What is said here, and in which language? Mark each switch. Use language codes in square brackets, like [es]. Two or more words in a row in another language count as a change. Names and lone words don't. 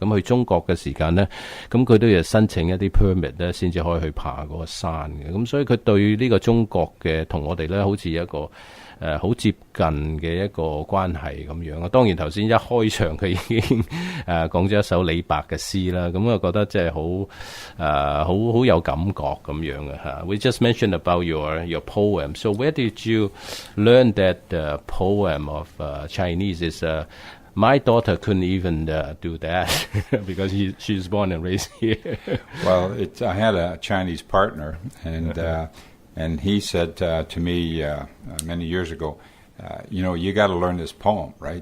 [yue] 咁去中國嘅時間咧，咁佢都要申請一啲 permit 咧，先至可以去爬嗰個山嘅。咁所以佢對呢個中國嘅同我哋咧，好似一個好接近嘅一個關係咁樣啊。當然頭先一開場佢已經講咗一首李白嘅詩啦，咁我覺得即係好有感覺咁樣嘅嚇。 [en] We just mentioned about your poem. So where did you learn that poem of Chinese? Is my daughter couldn't even do that because she's born and raised here. Well, I had a Chinese partner, and he said to me many years ago, you got to learn this poem, right?